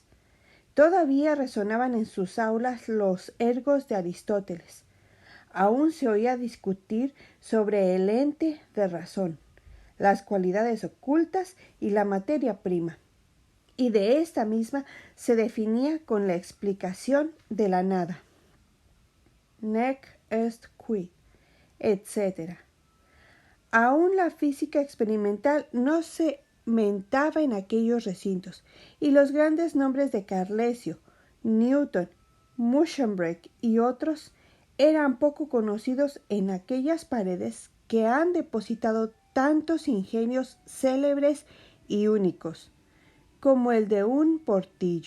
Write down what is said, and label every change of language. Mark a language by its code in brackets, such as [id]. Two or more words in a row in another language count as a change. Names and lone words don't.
[es] Todavía resonaban en sus aulas los ergos de Aristóteles. Aún se oía discutir sobre el ente de razón, las cualidades ocultas y la materia prima. Y de esta misma se definía con la explicación de la nada. [la] Nec est qui, etc. [es] Aún la física experimental no se mentaba en aquellos recintos, y los grandes nombres de Carlesio, Newton, Muschenbroek y otros eran poco conocidos en aquellas paredes que han depositado tantos ingenios célebres y únicos, como el de un Portillo.